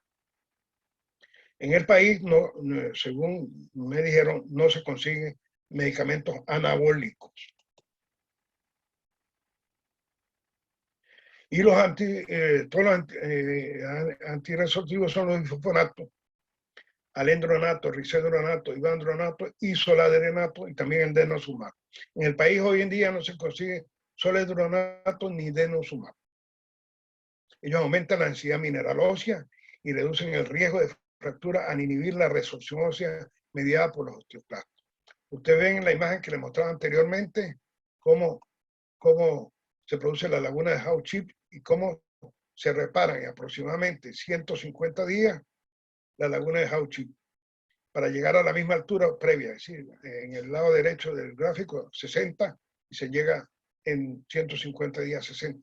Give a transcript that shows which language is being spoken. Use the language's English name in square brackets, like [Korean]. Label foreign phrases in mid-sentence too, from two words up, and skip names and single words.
[Spanish] En el país, no, según me dijeron, no se consiguen medicamentos anabólicos. Y los antirresortivos son los bifosfonatos, alendronato, risedronato, ivandronato, isoladrenato y también el denosumab. En el país hoy en día no se consigue soledronato ni denosumab. Ellos aumentan la densidad mineral ósea y reducen el riesgo de fractura al inhibir la resorción ósea mediada por los osteoclastos. Ustedes ven en la imagen que les mostraba anteriormente cómo se produce la laguna de Howe Chip y cómo se reparan en aproximadamente 150 días la laguna de Howe Chip para llegar a la misma altura previa, es decir, en el lado derecho del gráfico 60 y se llega en 150 días 60.